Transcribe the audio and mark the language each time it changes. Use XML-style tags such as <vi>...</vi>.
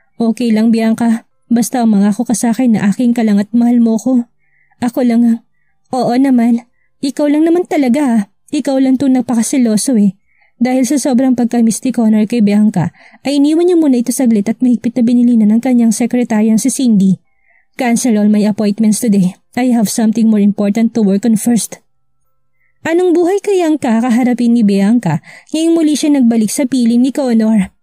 <tl>Okay lang, Bianca. Basta mangako ka sa akin na aking ka lang at mahal mo ko. Ako lang ang... Oo naman. Ikaw lang naman talaga. Ikaw lang to napakasiloso eh. Dahil sa sobrang pagka-miss ni Connor kay Bianca, ay iniwan niya muna ito saglit at mahigpit na binili na ng kanyang sekretaryan si Cindy.</tl> <en>Cancel all my appointments today. I have something more important to work on first.</en> <tl>Anong buhay kaya ang kakaharapin ni Bianca ngayong muli siya nagbalik sa piling ni Connor?</tl>